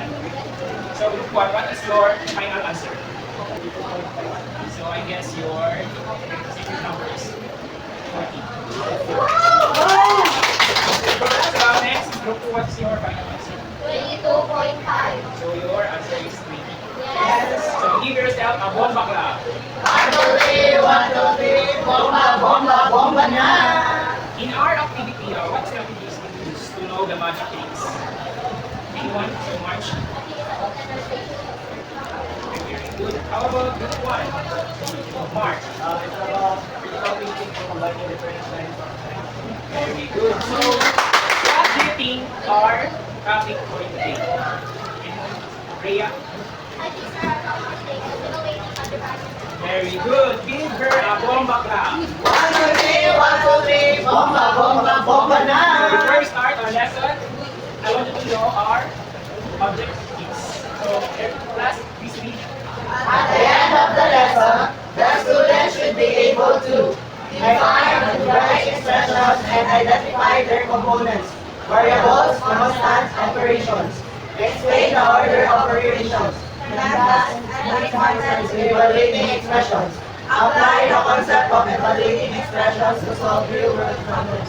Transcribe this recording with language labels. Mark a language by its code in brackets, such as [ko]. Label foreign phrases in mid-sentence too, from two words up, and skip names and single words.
[en] So, what is your final answer? So, I guess your secret number is 40. So, next, group 2, what's your final answer? 22.5. So, your answer is 20. Yes. So, give yourself a bomba clap. 1, 2, 3, 1, 2, 3. Bomba, bomba, bomba na! In our activity, what strategies can we use to know the magic tricks? Anyone so much? Very good. How about group 1? Mark. It's about critical thinking for combining different kinds of things. Very good. So, what do you think our topic for today? Rhea? Very good. Give her a bomba clap. 1, 2, 3, 1, 2, 3. Bomba, bomba, bomba na! So before we start our lesson, I want you to know our objectives. So, class, please read. At the end of the lesson, the students should be able to define the right expressions and identify their components, variables, constants, operations, explain the order of operations, and concepts with evaluating expressions, apply the concept of evaluating expressions to solve real-world problems.